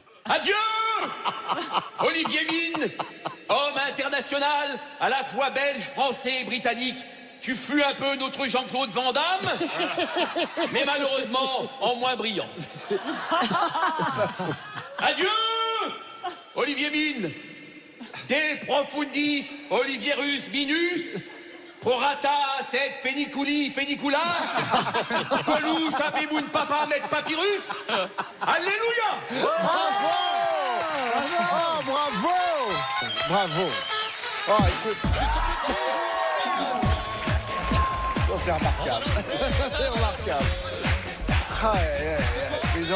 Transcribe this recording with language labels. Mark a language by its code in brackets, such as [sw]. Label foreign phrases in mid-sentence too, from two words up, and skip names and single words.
[fr] Adieu, Olivier Mine, homme international, à la fois belge, français et britannique. Tu fus un peu notre Jean-Claude Van Damme, mais malheureusement en moins brillant. Adieu, Olivier Mine. [la] De profundis, Olivier Rus minus. Prorata, sed feniculi, fenicula. Pelou, sapemoun, papa, met papyrus. [fr] Alléluia. Bravo. Oh, écoute. Oh, c'est remarquable. C'est remarquable. Ah, disons.